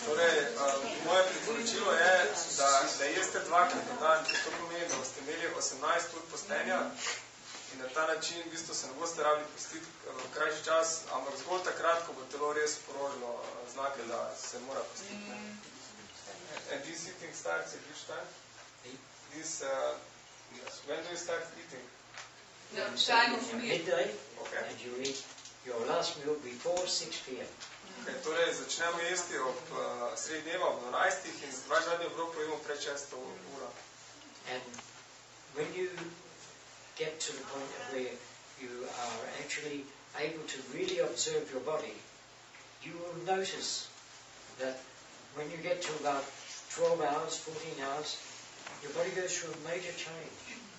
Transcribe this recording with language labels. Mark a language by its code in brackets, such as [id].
[sl] Torej, moje priporočilo je, da jeste dvakrat na dan, to pomeni, da boste imeli 18 ur postenja in na ta način v bistvu se ne boste rabili postiti v krajši čas, ampak zgolj takrat, ko bo telo res porožilo znake, da se mora postiti. [en] And this eating starts at which time? This, when do you start eating? Midday, and you eat your last meal before 6 p.m. [sl] Okay, torej, začnemo jesti ob sredi dneva, ob 12. in dva zadnji obrok pojemo pred 6. uro. [en] And when you get to the point where you are actually able to really observe your body, you will notice that when you get to about 12 hours, 14 hours, your body goes through a major change.